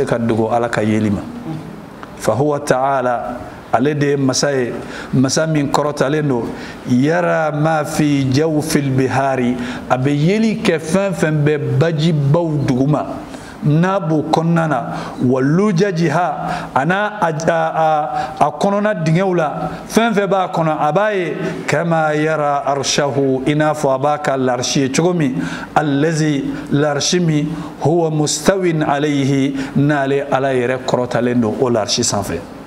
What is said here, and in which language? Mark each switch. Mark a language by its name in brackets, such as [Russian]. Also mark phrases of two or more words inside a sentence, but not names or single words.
[Bambara] ka dogo ala ka yeli ma [Arabic] fa huwa ta'ala [Bambara] ale de ye masa ye masa min kɔrɔtalen don yara [Arabic] ma fi jawfil bihari [Bambara] a bɛ yeli kɛ fɛn fɛn bɛ bajibaw duguma n'a b'o kɔnɔna na [Arabic] wa lujajiha [Bambara] a n'a a kɔnɔna dingɛw la fɛn fɛn b'a kɔnɔ a b'a ye [Arabic] kama yara arshahu [Bambara] i n'a fɔ a b'a ka larisi ye cogo min allazi larisi min [Arabic] huwa mustawin alayhi [Bambara] n'ale ala yɛrɛ kɔrɔtalen don o larisi sanfɛ